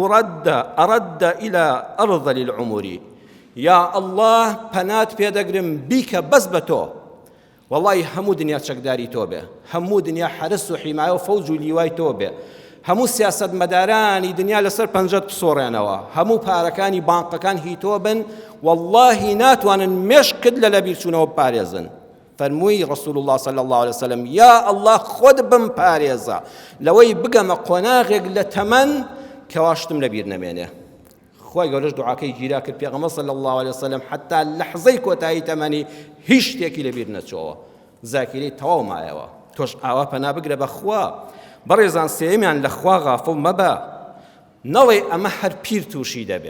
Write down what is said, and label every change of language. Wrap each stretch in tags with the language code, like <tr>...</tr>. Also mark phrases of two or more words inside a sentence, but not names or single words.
<ar>ئەرەد إلى ئەرذەل العومر یا ئەڵڵا</ar> <ckb>پەنات پێدەگرم بیکە بەس بە تۆ وەڵڵی هەموو دنیا چەکداری تۆ بێ هەموو دنیا حرس و حیمایە و فەوج و لیوای تۆ بێ هەموو سیاسەتمەدارانی دنیا لەسەر پەنجەت بسۆڕێنەوە هەموو پارەکانی بانقەکان هی تۆ بن واللهی ناتوانن مێشکت لە لەبیرچوونەوە بپارێزن فەرمووی</ckb> <ar>رسول الله صلی الله عليه وسلم یا ئەڵڵا</ar> <ckb>خۆت بم پارێزە لەوەی بگەمە قۆناغێک لە تەمەن کەواشتم لەبیر نەمێنێ خوای گەورەش دوعاکەی گیرا کرد پێغەمبەر</ckb> <ar>صلی الله عليه وسلم</ar> <ckb>حتا لەحزەی کۆتایی تەمەنی هیچ شتێکی لەبیر نەچۆوە زاکیرەی تەواو مایەوە تۆش ئاوا پەنا بگرە بەخوا بەڕێزان سێمیان لە خوا غافڵ مەبە نەڵێ ئەمە هەر پیر تووشی دەبێ</ckb>